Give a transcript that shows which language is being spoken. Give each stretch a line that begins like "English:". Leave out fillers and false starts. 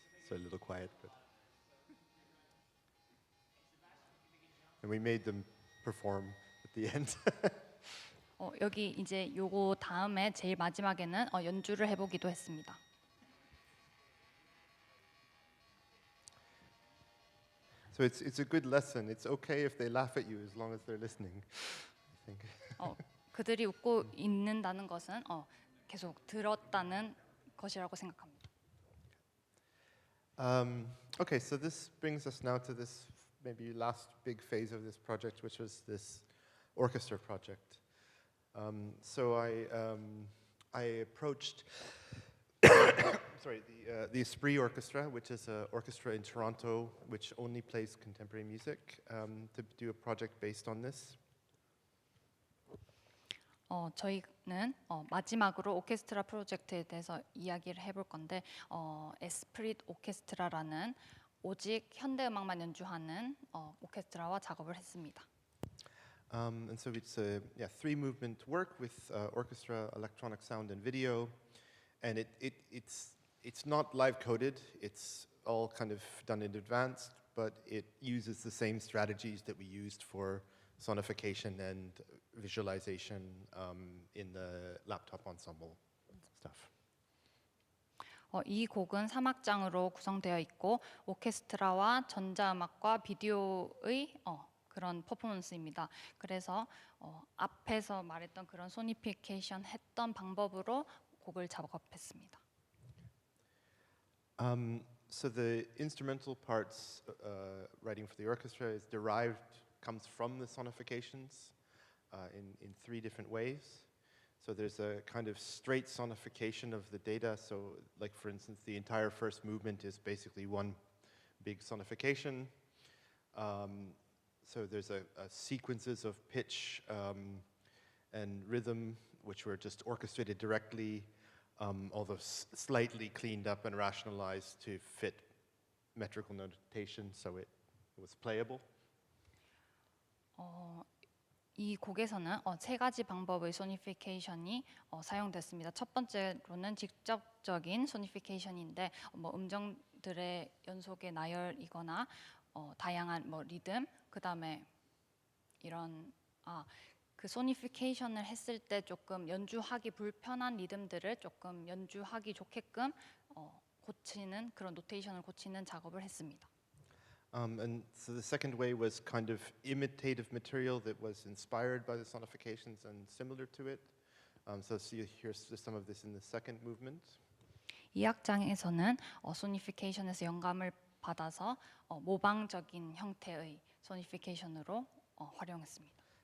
English: So a little quiet, but and we made them perform at the end.
Korean: 여기 이제 요거 다음에 제일 마지막에는 연주를 해보기도 했습니다.
English: So it's a good lesson. It's okay if they laugh at you as long as they're listening. I think.
Korean: 그들이 웃고 있는다는 것은 계속 들었다는 것이라고 생각합니다.
English: Okay, so this brings us now to this maybe last big phase of this project, which was this orchestra project. So I approached the Esprit Orchestra, which is an orchestra in Toronto which only plays contemporary music, to do a project based on this.
Korean: 저희는 마지막으로 오케스트라 프로젝트에 대해서 이야기를 해볼 건데 에스프릿 오케스트라라는 오직 현대 음악만 연주하는 오케스트라와 작업을 했습니다.
English: And so it's a three movement work with orchestra, electronic sound, and video, and it's not live coded. It's all kind of done in advance, but it uses the same strategies that we used for sonification and visualization in the laptop ensemble stuff.
Korean: 이 곡은 3악장으로 구성되어 있고 오케스트라와 전자음악과 비디오의 그런 퍼포먼스입니다. 그래서 앞에서 말했던 그런 소니피케이션 했던 방법으로 곡을 작업했습니다.
English: So the instrumental parts writing for the orchestra comes from the sonifications in three different ways. So there's a kind of straight sonification of the data. So like for instance, the entire first movement is basically one big sonification. So there's a sequences of pitch and rhythm which were just orchestrated directly, although slightly cleaned up and rationalized to fit metrical notation, so it was playable.
Korean: 이 곡에서는 세 가지 방법의 소니피케이션이 사용됐습니다. 첫 번째로는 직접적인 소니피케이션인데 뭐 음정들의 연속의 나열이거나 다양한 뭐 리듬, 그다음에 이런 그 소니피케이션을 했을 때 조금 연주하기 불편한 리듬들을 조금 연주하기 좋게끔 고치는 그런 노테이션을 고치는 작업을 했습니다.
English: And so the second way was kind of imitative material that was inspired by the sonifications and similar to it. So you hear some of this in the second movement.
Korean: 이 악장에서는 소니피케이션에서 영감을 받아서 모방적인 형태의 소니피케이션으로 활용했습니다.